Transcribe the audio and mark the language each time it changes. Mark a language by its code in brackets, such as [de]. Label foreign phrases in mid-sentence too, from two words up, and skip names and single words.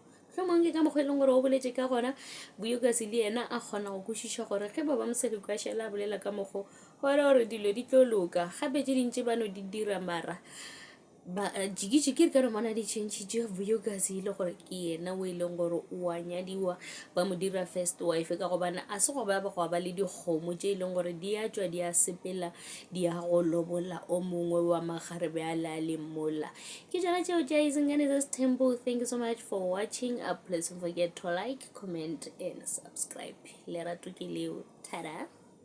[nso] Mohlomong ke ka mokgwa e leng gore o boletše ka gona Vuyokazi le yena a kgona go kwešiša gore ge Baba Moseleku a šala a bolela ka mokgwa gore dilo di tlo loka gape tše dintši ba no di dira mara ba jiki ka re mona di tšhentšhitše Vuyokazi e le gore ke yena o e leng gore o a nyadiwa ba mo dira [en] first wife [nso] ka gobane a se go ba le dikgomo tše e leng gore di a tšwa di a sepela di a go lobola o mongwe wa magarebe a le a le mola. Ke tšona tšeo tša Isingane [en] This Temple. Thank you so much for watching. Please don't forget to like, comment and subscribe. [nso] Lerato ke leo. Tada.